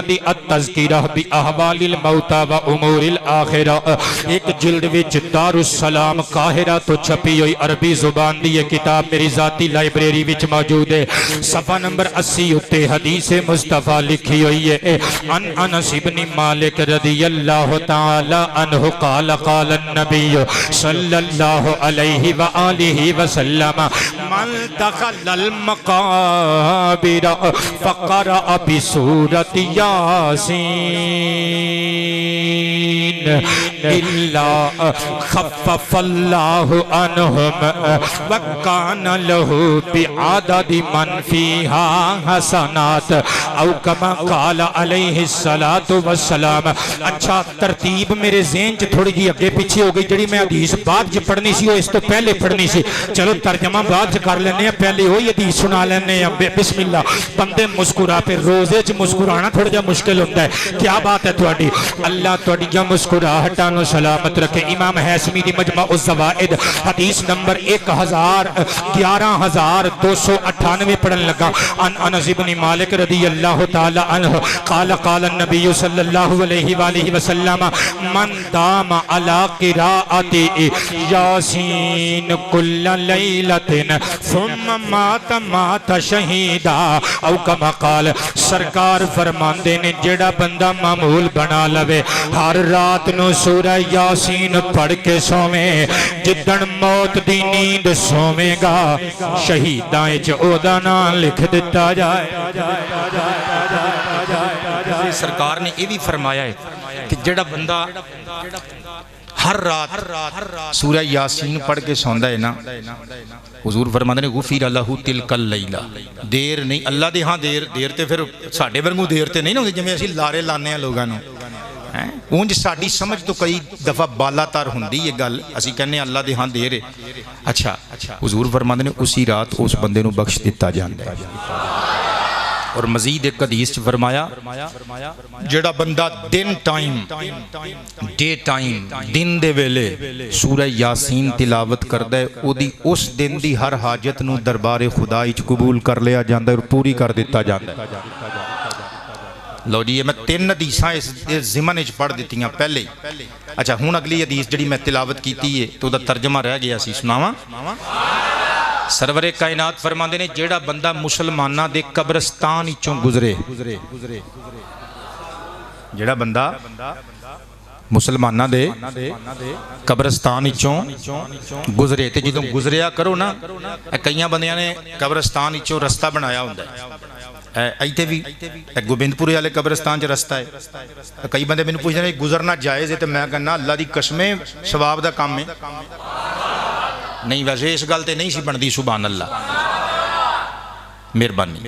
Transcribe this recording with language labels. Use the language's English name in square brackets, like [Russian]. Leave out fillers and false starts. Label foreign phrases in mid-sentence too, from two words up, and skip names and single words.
[Punjabi] دی التذکرہ باحوال الموتى و امور الاخرہ ایک جلد وچ دار السلام قاہرہ تو چھپی ہوئی عربی زبان دی یہ کتاب میری ذاتی لائبریری وچ موجود ہے صفحہ نمبر 80 اتے حدیث مصطفیٰ لکھی ہوئی ہے [Arabic] ان انس بن مالک رضی اللہ تعالی عنہ قال قال النبی صلی اللہ علیہ وآلہ وسلم من دخل المقابر فقرأ بسورة یاسین الا خفف اللہ عنہ عنہم وکان لہو بعدد من فیہا حسنات او کما قال علیہ السلام۔ [Punjabi] اچھا ترتیب میرے ذہن چ تھوڑی جی اگے پیچھے ہو گئی، جڑی میں حدیث بعد چ پڑھنی سی وہ اس تو پہلے پڑھنی سی، چلو ترجمہ بعد چ کر لینے ہیں، پہلے وہی حدیث سنا لینے ہیں۔ [Arabic] بسم اللہ، [Punjabi] بندے مسکرا پہ روزے چ مسکرانا تھوڑا جا مشکل ہوتا ہے، کیا بات ہے تھوڑی، اللہ تھوڑی جا مسکراہٹاں نو سلامت رکھے۔ امام حیثمی دی مجمع الزوائد حدیث نمبر 11298 پڑھن لگا۔ [Arabic] ان انس بن مالک رضی اللہ تعالی عنہ قال قال النبی صلی اللہ علیہ وآلہ وسلم من دام علی قراءت یاسین کل لیلت ثم مات مات شہیدا او کما قال، [Punjabi] سرکار فرماندے نے جڑا بندہ معمول بنا لوے ہر رات نو سورہ یاسین پڑھ کے سویں، جدن موت دی نیند سویں گا شہیداں وچ اودا نام لکھ دتا جائے۔ سرکار نے یہ بھی فرمایا ہے کہ جڑا بندہ ہر رات سورہ یاسین پڑھ کے سوندا ہے نا، حضور فرماندے نے [Arabic] غفر لہ تلک اللیلہ، [Punjabi] دیر نہیں اللہ دے ہاں دیر تے پھر ساڈے ورگوں دیر تے نہیں ہوندی جویں اسی لارے لانے ہیں لوگاں نو، اونج ساڈی سمجھ تو کئی دفعہ بالا تر ہوندی یہ گل، اسی کہنے اللہ دے ہاں دیر ہے۔ اچھا حضور فرماندے نے اسی رات اس بندے نو بخش دتا جاندا ہے۔ اور مزید ایک حدیث فرمایا جڑا بندہ دن ٹائم [English] day time [Punjabi] دن دے ویلے سورہ یاسین تلاوت کردا ہے، او دی اس دن دی ہر حاجت نو دربار خدا وچ قبول کر لیا جاندا ہے اور پوری کر دتا جاندا ہے۔ لو جی میں 3 حدیثاں اس ضمن وچ پڑھ دتیاں پہلے۔ اچھا ہن اگلی حدیث جڑی میں تلاوت کیتی ہے تو دا ترجمہ رہ گیا سی، سناواں؟ سرور کائنات فرماندے نے جیڑا بندہ مسلمانہ دے قبرستان چوں گزرے، جیڑا بندہ مسلمانہ دے قبرستان چوں گزرے، تے جدوں گزریا کرو نا، کئیاں بندیاں نے قبرستان چوں رستہ بنایا ہوندا ہے، ایتھے بھی گوبندپورے والے قبرستان چ رستہ ہے، کئی بندے مینوں پوچھدے نے گزرنا جائز ہے، تے میں کہنا اللہ دی قسمیں ثواب دا کام ہے نہیں، ویسے اس گل تے نہیں سی بندی، [Arabic] سبحان اللہ [Punjabi] مہربانی۔